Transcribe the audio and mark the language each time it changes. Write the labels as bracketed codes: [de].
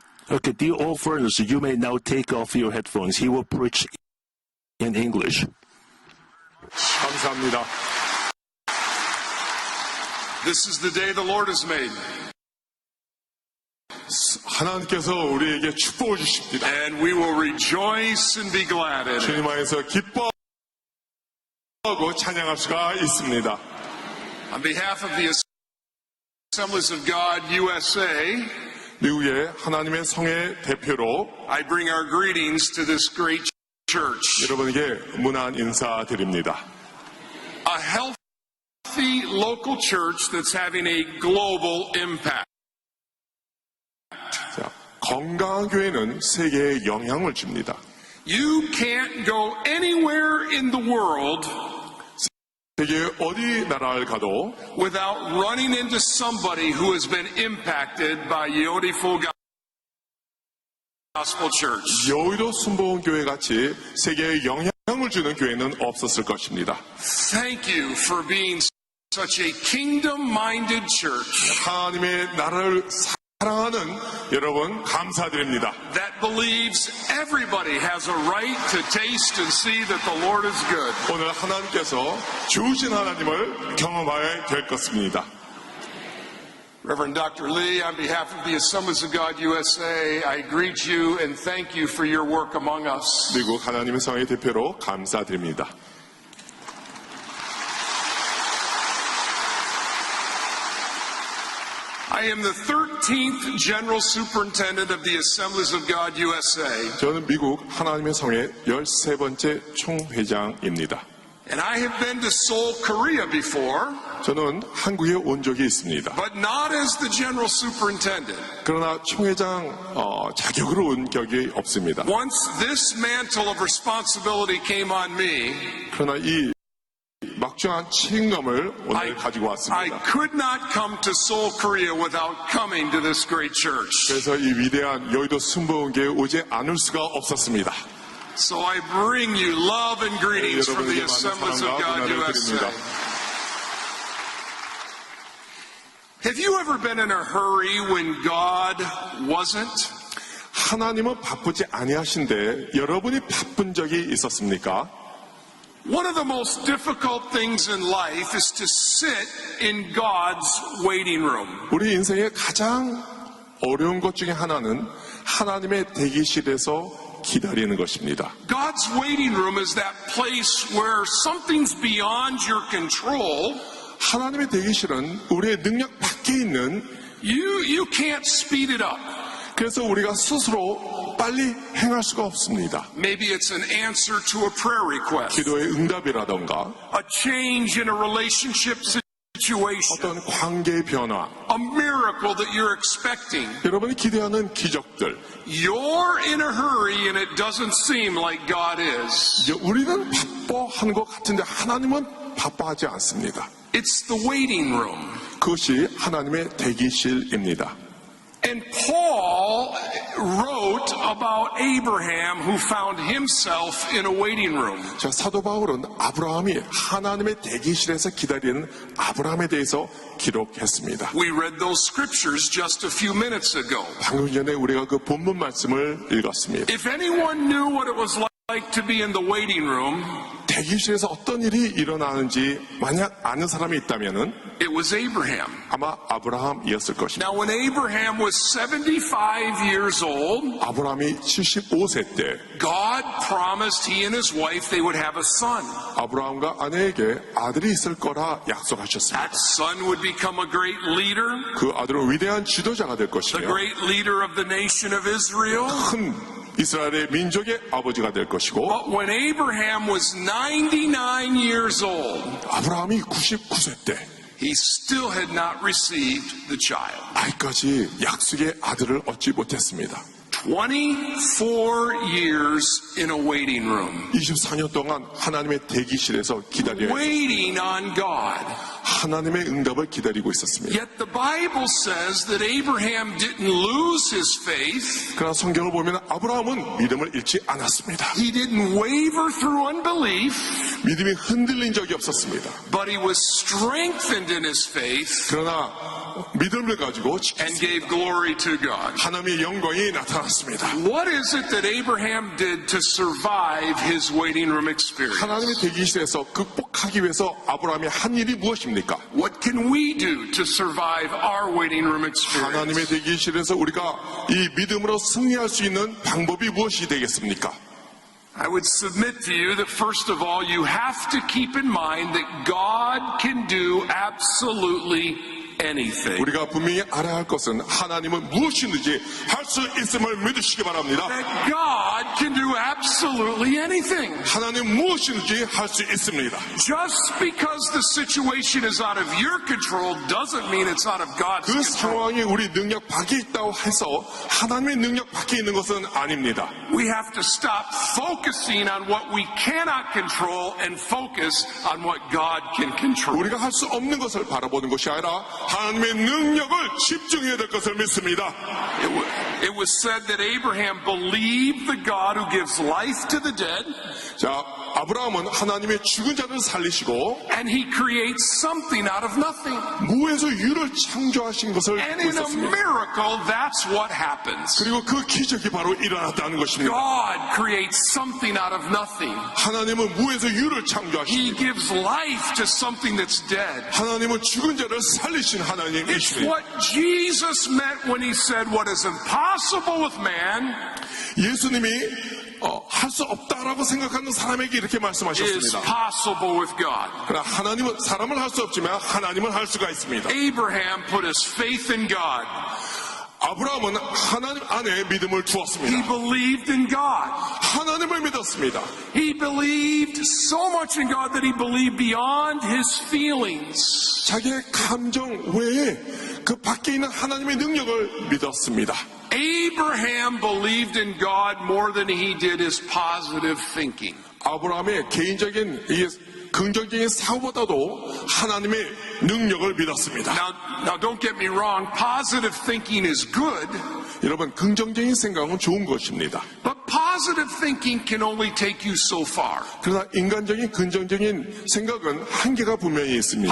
[en] Okay, dear all foreigners, you may now take off your headphones. He will preach in English. [ko] 감사합니다. [en] This is the day the Lord has made, [ko] 하나님께서 우리에게 축복을 주십니다. [en] and we will rejoice and be glad in it. [ko] 주님 안에서 기뻐하고 찬양할 수가 있습니다. [en] On behalf of the Assemblies of God USA, [ko] 미국의 하나님의 성의 대표로 [en] I bring our greetings to this great church. [ko] 여러분에게 문안 인사드립니다. [en] A healthy local church that's having a global impact. [ko] 자, 건강한 교회는 세계에 영향을 줍니다. [en] You can't go anywhere in the world [ko] 세계 어디 나라를 가도 [en] without running into somebody who has been impacted by Yodi Full Gospel Church. [ko] 여의도 순복음 교회 같이 세계에 영향을 주는 교회는 없었을 것입니다. [en] Thank you for being such a kingdom-minded church [ko] 하나님의 나라를 사랑하는 여러분 감사드립니다. [en] that believes everybody has a right to taste and see that the Lord is good. [ko] 오늘 하나님께서 주신 하나님을 경험하여야 될 것입니다. [en] Reverend Dr. Lee, on behalf of the Assemblies of God USA, I greet you and thank you for your work among us. [ko] 미국 하나님의 성의 대표로 감사드립니다. [en] I am the 13th General Superintendent of the Assemblies of God USA, [ko] 저는 미국 하나님의 성의 13번째 총회장입니다. [en] and I have been to Seoul, Korea before, [ko] 저는 한국에 온 적이 있습니다. [en] but not as the General Superintendent. [ko] 그러나 총회장 자격으로 온 적이 없습니다. [en] Once this mantle of responsibility came on me, [ko] 그러나 이 막중한 책임감을 오늘 가지고 [en] I [ko] 왔습니다. [en] could not come to Seoul, Korea without coming to this great church. [ko] 그래서 이 위대한 여의도 순복음교회에 오지 않을 수가 없었습니다. [en] So I bring you love and greetings from the [ko] 여러분에게 많은 [en] Assemblies of [ko] 사랑과 [en] God [ko] 문화를 [en] USA. [ko] 드립니다. [en] Have you ever been in a hurry when God wasn't? [ko] 하나님은 바쁘지 아니하신데 여러분이 바쁜 적이 있었습니까? [en] One of the most difficult things in life is to sit in God's waiting room. [ko] 우리 인생의 가장 어려운 것 중에 하나는 하나님의 대기실에서 기다리는 것입니다. [en] God's waiting room is that place where something's beyond your control. [ko] 하나님의 대기실은 우리의 능력 밖에 있는 [en] You can't speed it up. [ko] 그래서 우리가 스스로 빨리 행할 수가 없습니다. [en] Maybe it's an answer to a prayer request, [ko] 기도의 응답이라던가 [en] a change in a relationship situation, [ko] 어떤 관계의 변화, [en] a a miracle that you're expecting. [ko] 여러분이 기대하는 기적들. [en] You're in a hurry and it doesn't seem like God is. [ko] 우리는 바빠하는 것 같은데 하나님은 바빠하지 않습니다. [en] It's the waiting room. [ko] 그것이 하나님의 대기실입니다. [en] And Paul wrote about Abraham who found himself in a waiting room. [ko] 자, 사도 바울은 아브라함이 하나님의 대기실에서 기다리는 아브라함에 대해서 기록했습니다. [en] We read those scriptures just a few minutes ago. [ko] 방금 전에 우리가 그 본문 말씀을 읽었습니다. [en] If anyone knew what it was like to be in the waiting room, [ko] 대기실에서 어떤 일이 일어나는지 만약 아는 사람이 있다면은 [en] it was Abraham. [ko] 아마 아브라함이었을 것입니다. [en] Now when Abraham was 75 years old, [ko] 아브라함이 75세 때 [en] God promised he and his wife they would have a son. [ko] 아브라함과 아내에게 아들이 있을 거라 약속하셨습니다. [en] That son would become a great leader, [ko] 그 아들은 위대한 지도자가 될 [en] the [ko] 것이며 [en] great leader of the nation of Israel. [ko] 큰 이스라엘의 민족의 아버지가 될 것이고 [en] But when Abraham was 99 years old, [ko] 아브라함이 99세 때 [en] he still had not received the child. [ko] 아직까지 약속의 아들을 얻지 못했습니다. [en] 24 years in a waiting room, [ko] 24년 동안 하나님의 대기실에서 기다려야 했습니다. [en] waiting on God. [ko] 하나님의 응답을 기다리고 있었습니다. [en] Yet the Bible says that Abraham didn't lose his faith. [ko] 그러나 성경을 보면 아브라함은 믿음을 잃지 않았습니다. [en] He didn't waver through unbelief, [ko] 믿음이 흔들린 적이 없었습니다. [en] but he was strengthened in his faith [ko] 그러나 믿음을 가지고 [en] and gave glory to God. [ko] 하나님의 영광이 나타났습니다. [en] What is it that Abraham did to survive his waiting room experience? [ko] 하나님의 대기실에서 극복하기 위해서 아브라함이 한 일이 무엇입니까? [en] What can we do to survive our waiting room experience? [ko] 하나님의 대기실에서 우리가 이 믿음으로 승리할 수 있는 방법이 무엇이 되겠습니까? [en] I would submit to you that first of all, you have to keep in mind that God can do absolutely anything. [ko] 우리가 분명히 알아야 할 것은 하나님은 무엇이든지 할 수 있음을 믿으시기 바랍니다. [en] That God can do absolutely anything. [ko] 하나님 무엇이든지 할 수 있습니다. [en] Just because the situation is out of your control doesn't mean it's out of God's [ko] 그 [en] control. [ko] 상황이 우리 능력 밖에 있다고 해서 하나님의 능력 밖에 있는 것은 아닙니다. [en] We have to stop focusing on what we cannot control and focus on what God can control. [ko] 우리가 할 수 없는 것을 바라보는 것이 아니라 하나님의 능력을 집중해야 될 것을 믿습니다. [en] It was said that Abraham believed the God who gives life to the dead, [ko] 자, 아브라함은 하나님의 죽은 자를 살리시고 [en] and he creates something out of nothing. [ko] 무에서 유를 창조하신 것을 [en] And [ko] 보고 [en] in a [ko] 있었습니다. [en] miracle, that's what happens. [ko] 그리고 그 기적이 바로 일어났다는 것입니다. [en] God creates something out of nothing. [ko] 하나님은 무에서 유를 [en] He [ko] 창조하십니다. [en] gives life to something that's dead. [ko] 하나님은 죽은 자를 살리신 [en] It's [ko] 하나님이십니다. [en] what Jesus meant when he said what is impossible with man [ko] 예수님이 할 수 없다라고 생각하는 사람에게 이렇게 [en] is [ko] 말씀하셨습니다. [en] possible with God. [ko] 그러나 하나님은 사람은 할 수 없지만 하나님은 할 수가 있습니다. [en] Abraham put his faith in God. [ko] 아브라함은 하나님 안에 믿음을 [en] He [ko] 두었습니다. [en] believed in God. [ko] 하나님을 믿었습니다. [en] He believed so much in God that he believed beyond his feelings. [ko] 자기의 감정 외에 그 밖에 있는 하나님의 능력을 믿었습니다. [en] Abraham believed in God more than he did his positive thinking. [ko] 아브라함의 개인적인 이 긍정적인 사고보다도 하나님의 능력을 믿었습니다. [en] Now don't get me wrong, positive thinking is good, [ko] 여러분, 긍정적인 생각은 좋은 것입니다. [en] but positive thinking can only take you so far. [ko] 그러나 인간적인 긍정적인 생각은 한계가 분명히 있습니다.